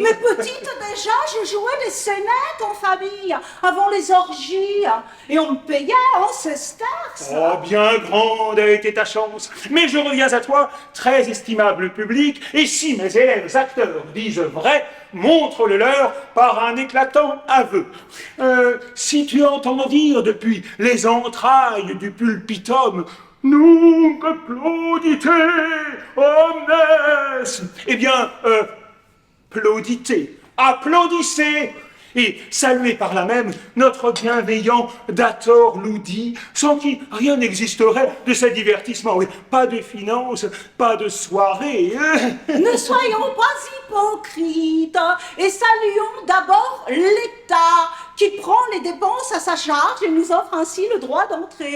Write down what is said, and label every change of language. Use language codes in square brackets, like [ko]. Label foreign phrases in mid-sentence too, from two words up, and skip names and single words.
[fr] Mais petite déjà, je jouais des scénettes en famille, avant les orgies, et on me payait en sesterces. Oh, bien grande a été ta chance. Mais je reviens à toi, très estimable public, et si mes élèves acteurs disent vrai, montre le leur par un éclatant aveu. Si tu entends dire depuis les entrailles du pulpitum « [la] Nunc plaudite omnes », [fr] eh bien, plauditez, applaudissez et saluez par là même notre bienveillant Dator Ludi, sans qui rien n'existerait de ce divertissement. Oui, pas de finances, pas de soirée. Ne soyons pas hypocrites et saluons d'abord l'État qui prend les dépenses à sa charge et nous offre ainsi le droit d'entrée.